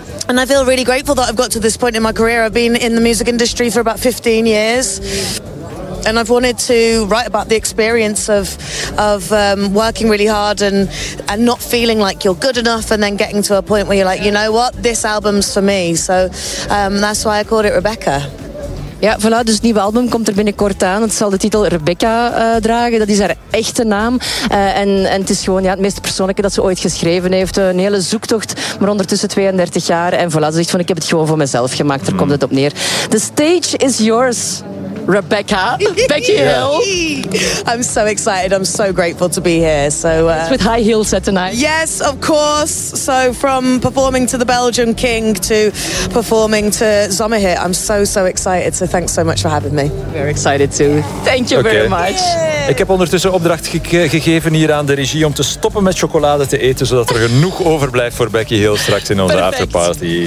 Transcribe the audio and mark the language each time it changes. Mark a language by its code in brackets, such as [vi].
[en] And I feel really grateful that I've got to this point in my career. I've been in the music industry for about 15 years. and I've wanted to write about the experience of working really hard and not feeling like you're good enough, and then getting to a point where you're like, you know what, this album's for me. So that's why I called it Rebecca. [nl] Ja, voilà, dus het nieuwe album komt er binnenkort aan. Het zal de titel Rebecca dragen. Dat is haar echte naam. En het is gewoon het meest persoonlijke dat ze ooit geschreven heeft. Een hele zoektocht, maar ondertussen 32 jaar. En voilà, ze zegt van, ik heb het gewoon voor mezelf gemaakt. Daar komt het op neer. [en] The stage is yours, Rebecca. Becky Hill. I'm so excited. I'm so grateful to be here. It's with high heels set tonight. Yes, of course. So from performing to the Belgian King to performing to Zomerhit. I'm so, so excited. So thanks so much for having me. Very excited too. Thank you very much. Yeah. [nl] Ik heb ondertussen opdracht gegeven hier aan de regie om te stoppen met chocolade te eten, zodat er genoeg overblijft voor Becky Hill straks in onze afterparty.